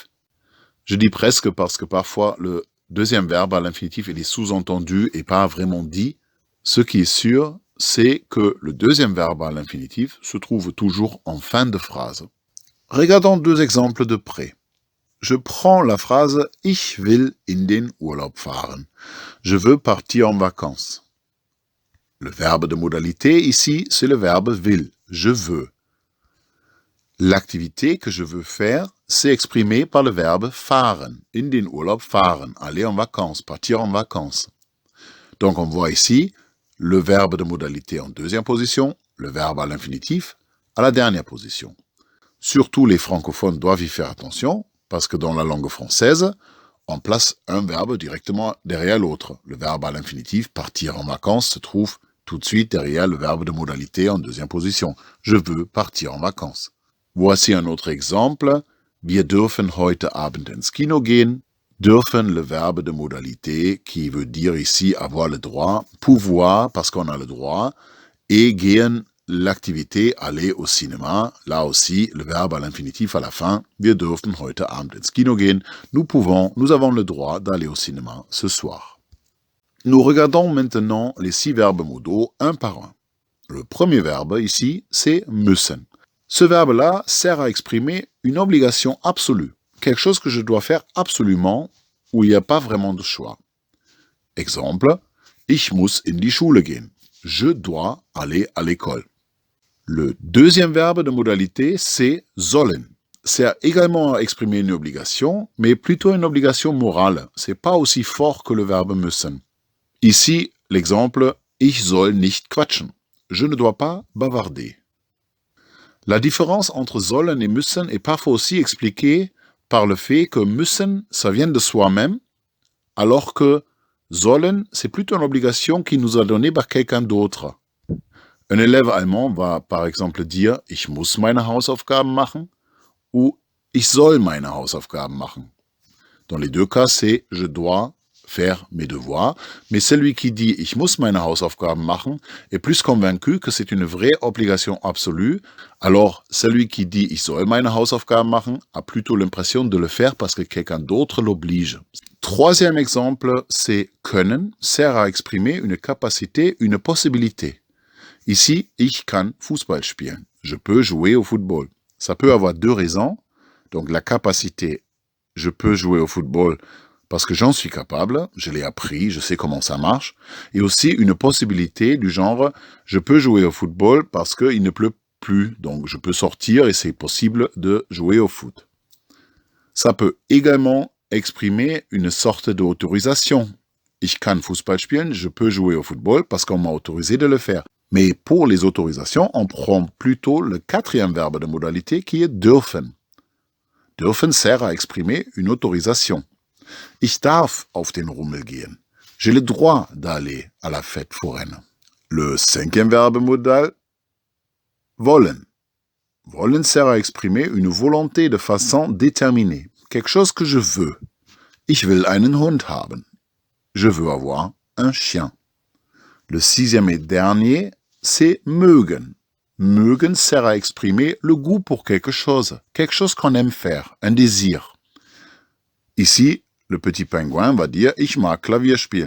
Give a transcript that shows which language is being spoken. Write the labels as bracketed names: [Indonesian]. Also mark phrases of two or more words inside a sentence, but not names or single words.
[French] Je dis presque parce que parfois le deuxième verbe à l'infinitif il est sous-entendu et pas vraiment dit. Ce qui est sûr, c'est que le deuxième verbe à l'infinitif se trouve toujours en fin de phrase. Regardons 2 exemples de près. Je prends la phrase [German] « Ich will in den Urlaub fahren ». [French] Je veux partir en vacances. Le verbe de modalité ici, c'est le verbe « will ». Je veux. L'activité que je veux faire, c'est exprimé par le verbe « fahren ». [German] In den Urlaub fahren. [French] Aller en vacances, partir en vacances. Donc on voit ici le verbe de modalité en deuxième position, le verbe à l'infinitif à la dernière position. Surtout les francophones doivent y faire attention, parce que dans la langue française, on place un verbe directement derrière l'autre. Le verbe à l'infinitif, partir en vacances, se trouve tout de suite derrière le verbe de modalité en deuxième position. Je veux partir en vacances. Voici un autre exemple. [German] Wir dürfen heute Abend ins Kino gehen. Dürfen, [French] le verbe de modalité, qui veut dire ici avoir le droit, pouvoir, parce qu'on a le droit, et gehen, l'activité aller au cinéma, là aussi, le verbe à l'infinitif à la fin, [German] wir dürfen heute Abend ins Kino gehen, [French] nous avons le droit d'aller au cinéma ce soir. Nous regardons maintenant les 6 verbes modaux un par un. Le premier verbe ici, c'est müssen. Ce verbe-là sert à exprimer une obligation absolue, quelque chose que je dois faire absolument, où il n'y a pas vraiment de choix. Exemple, [German] ich muss in die Schule gehen. [French] Je dois aller à l'école. Le deuxième verbe de modalité, c'est sollen. C'est également à exprimer une obligation, mais plutôt une obligation morale. C'est pas aussi fort que le verbe müssen. Ici, l'exemple [German] « Ich soll nicht quatschen ». [French] Je ne dois pas bavarder. La différence entre sollen et müssen est parfois aussi expliquée par le fait que müssen, ça vient de soi-même, alors que sollen, c'est plutôt une obligation qui nous a donnée par quelqu'un d'autre. Un élève allemand va par exemple dire [German] « Ich muss meine Hausaufgaben machen » ou « Ich soll meine Hausaufgaben machen ». [French] Dans les deux cas, c'est « je dois faire mes devoirs », mais celui qui dit « [German] Ich muss meine Hausaufgaben machen [French] » est plus convaincu que c'est une vraie obligation absolue, alors celui qui dit « [German] Ich soll meine Hausaufgaben machen [French] » a plutôt l'impression de le faire parce que quelqu'un d'autre l'oblige. Troisième exemple, c'est « können » sert à exprimer une capacité, une possibilité. Ici, [German] ich kann Fußball spielen. [French] Je peux jouer au football. Ça peut avoir 2 raisons. Donc la capacité, je peux jouer au football parce que j'en suis capable, je l'ai appris, je sais comment ça marche. Et aussi une possibilité du genre, je peux jouer au football parce qu'il ne pleut plus. Donc je peux sortir et c'est possible de jouer au foot. Ça peut également exprimer une sorte d'autorisation. [German] Ich kann Fußball spielen, [French] je peux jouer au football parce qu'on m'a autorisé de le faire. Mais pour les autorisations, on prend plutôt le 4e verbe de modalité qui est dürfen. Dürfen sert à exprimer une autorisation. [German] Ich darf auf den Rummel gehen. [French] J'ai le droit d'aller à la fête foraine. Le cinquième verbe modal, [German] wollen. [French] Wollen sert à exprimer une volonté de façon déterminée. Quelque chose que je veux. [German] Ich will einen Hund haben. [French] Je veux avoir un chien. Le sixième et dernier, c'est mögen. Mögen sert à exprimer le goût pour quelque chose qu'on aime faire, un désir. Ici, le petit pingouin va dire « [German] Ich mag Klavier spielen ».